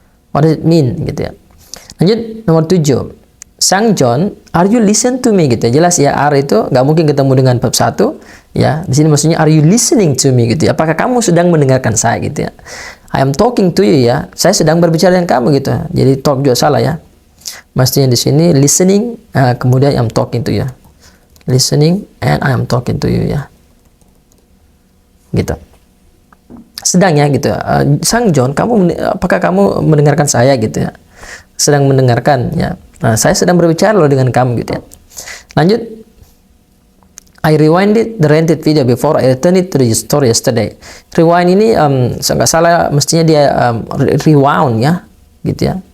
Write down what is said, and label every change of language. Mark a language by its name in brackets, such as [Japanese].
[English] What does it mean [Indonesian] gitu ya. Lanjut nomor [English] 7. Sang John, are you listen to me gitu ya. [Indonesian] Jelas ya, are itu nggak mungkin ketemu dengan verb 1 ya. Di sini maksudnya [English] are you listening to me [Indonesian] gitu ya. Apakah kamu sedang mendengarkan saya gitu ya. [English] I am talking to you [Indonesian] ya. Saya sedang berbicara dengan kamu gitu. Jadi talk juga salah ya. Mestinya di sini [English] listening, [Indonesian] kemudian [English] I'm talking to you. Listening and I am talking to you [Indonesian] ya. Gitu. Sedang ya gitu. Sang John, apakah kamu mendengarkan saya gitu ya? Sedang mendengarkan ya. Nah, saya sedang berbicara loh dengan kamu gitu ya. Lanjut. [English] I rewinded the rented video before I returned it to the store yesterday. [Indonesian] Rewind ini nggak salah mestinya dia rewound ya, gitu ya.